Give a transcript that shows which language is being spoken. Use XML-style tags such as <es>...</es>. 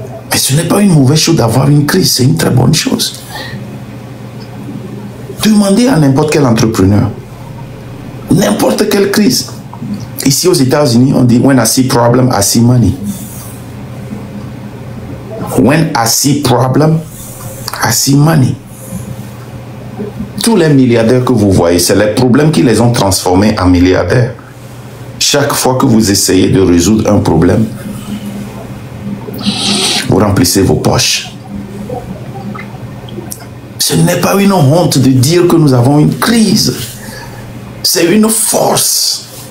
<fr>Mais ce n'est pas une mauvaise chose d'avoir une crise. C'est une très bonne chose. Demandez à n'importe quel entrepreneur. N'importe quelle crise. Ici aux États-Unis, on dit «</fr> <en>When I see problem, I see money ». When I see problem, I see money.</en> <fr>Tous les milliardaires que vous voyez, c'est les problèmes qui les ont transformés en milliardaires. Chaque fois que vous essayez de résoudre un problème, vous remplissez vos poches. Ce n'est pas une honte de dire que nous avons une crise. C'est une force.</fr>